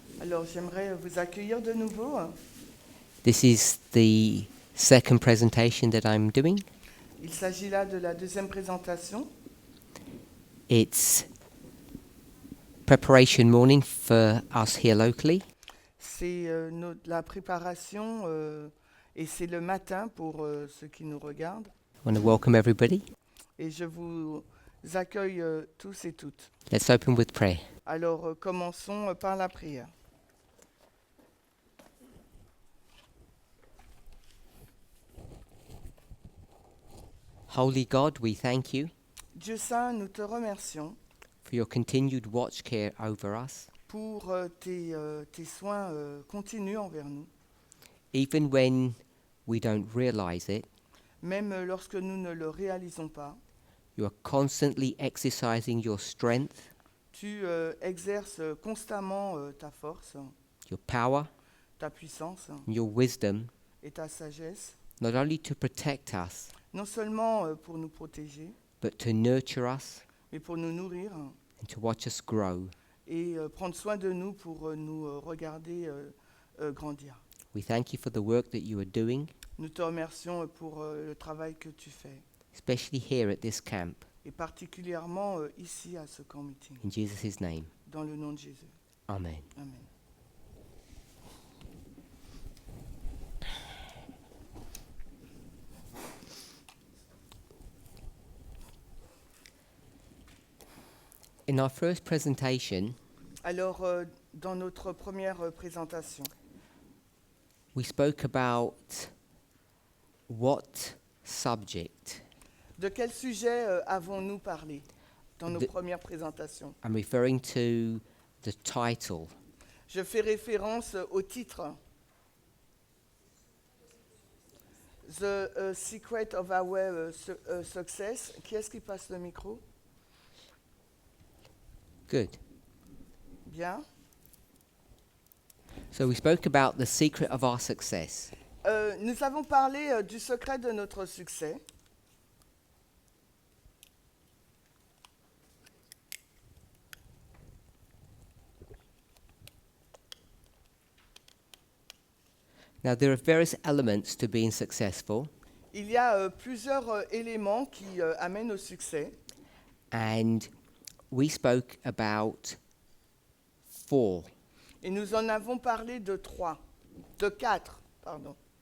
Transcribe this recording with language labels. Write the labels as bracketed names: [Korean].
[French] Alors, j'aimerais vous accueillir de nouveau. [English] This is the second presentation that I'm doing. [French] Il s'agit là de la deuxième présentation. [English] It's preparation morning for us here locally. [French] C'est la préparation et c'est le matin pour ceux qui nous regardent. [English] I want to welcome everybody. [French] Et je vous accueille tous et toutes. [English] Let's open with prayer. [French] Alors, commençons par la prière. [English] Holy God, we thank you [French] Dieu Saint, nous te remercions [English] for your continued watch care over us, [French] pour tes soins continus envers nous, [English] even when we don't realize it. [French] même lorsque nous ne le réalisons pas. [English] You are constantly exercising your strength, [French] Tu exerces constamment ta force, [English] your power, [French] ta puissance [English] and your wisdom, [French] et ta sagesse, [English] not only to protect us, [French] non seulement pour nous protéger, [English] but to nurture us [French] mais pour nous nourrir [English] and to watch us grow. [French] et prendre soin de nous pour nous regarder grandir. [English] We thank you for the work that you are doing, [French] Nous te remercions pour le travail que tu fais, [English] especially here at this camp. [French] et particulièrement ici à ce camp meeting, [English] In Jesus' name, [French] dans le nom de Jésus. [English] amen. [French] Amen. [English] In our first presentation, [French] Alors, dans notre première présentation, [English] we spoke about what subject. [French] de quel sujet avons-nous parlé dans nos De- premières présentations? [English] I'm referring to the title. [French] Je fais référence au titre. [English] The Secret of Our Success. [French] Qui est-ce qui passe le micro? [English] Good. [French] Bien. [English] So we spoke about the secret of our success. [French] Nous avons parlé du secret de notre succès. [English] Now, there are various elements to being successful, [French] Il y a plusieurs éléments qui amènent au succès. [English] and we spoke about 4. [French] Et nous en avons parlé de 4, pardon.